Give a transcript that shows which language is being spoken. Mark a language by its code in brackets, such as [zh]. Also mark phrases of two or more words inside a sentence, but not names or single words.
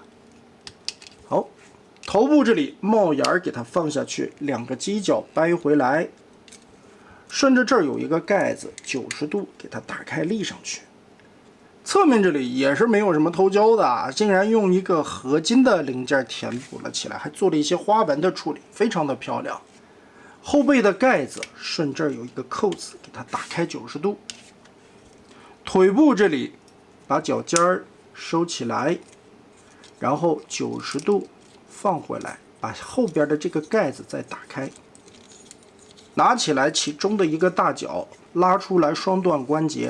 [zh] 好，頭部這裡帽檐給它放下去，2個犄角掰回來，順着這兒有一個蓋子，90度給它打開立上去。側面這裡也是沒有什麼偷膠的，竟然用一個合金的零件填補了起來，還做了一些花紋的處理，非常的漂亮。後背的蓋子順這兒有一個扣子，給它打開90度。腿部這裡把腳尖兒收起來，然後90度放回來，把後邊的這個蓋子再打開，拿起来其中的一個大角拉出來，雙段關節。